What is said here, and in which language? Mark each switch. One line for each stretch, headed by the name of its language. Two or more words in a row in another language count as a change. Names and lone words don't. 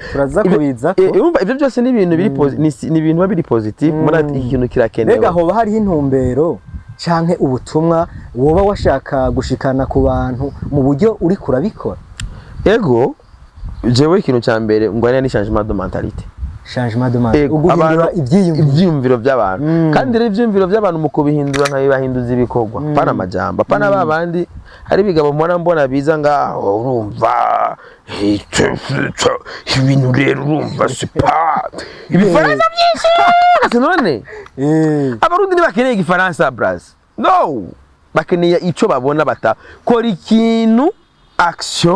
Rundi: turaza kubiza urumva ibyo byose ni ibintu biri ni ibintu biri positive muri ikintu kirakenewe mbega hoba hari intumbero canke ubutumwa woba washaka gushikana ku bantu mu buryo uri kurabikora ego jewe ikintu cya mbere ngwana ni
French: changement de mentalité
Rundi: uguhindura ibyiyumviro by'abantu kandi rero ibyiyumviro by'abantu mu kubihindura nkabibahinduza ibikorwa pana amajambo pana babandi hari bigabo mbona biza ngaho urumva ibintu rero urumva sipa ibifaransa byinshi none abarundi ntibakeneye igifaransa bras no bakeneye ico babona batakora ikintu action